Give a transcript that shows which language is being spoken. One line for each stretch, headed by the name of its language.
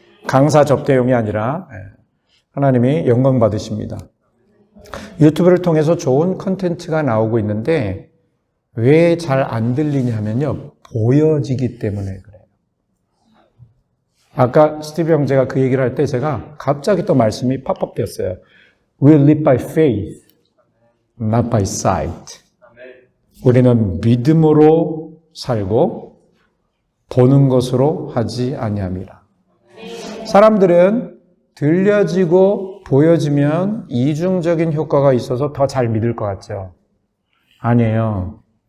Korean: 강사 접대용이 아니라 하나님이 영광 받으십니다. 유튜브를 통해서 좋은 컨텐츠가 나오고 있는데 왜 잘 안 들리냐 하면요, 보여지기 때문에 그래요. 아까 스티브 형제가 그 얘기를 할 때 제가 갑자기 또 말씀이 팝업 되었어요.
English: We live by faith, not by sight.
Korean: 우리는 믿음으로 살고 보는 것으로 하지 아니함이라. 사람들은 들려지고 보여지면 이중적인 효과가 있어서 더 잘 믿을 것 같죠? 아니에요.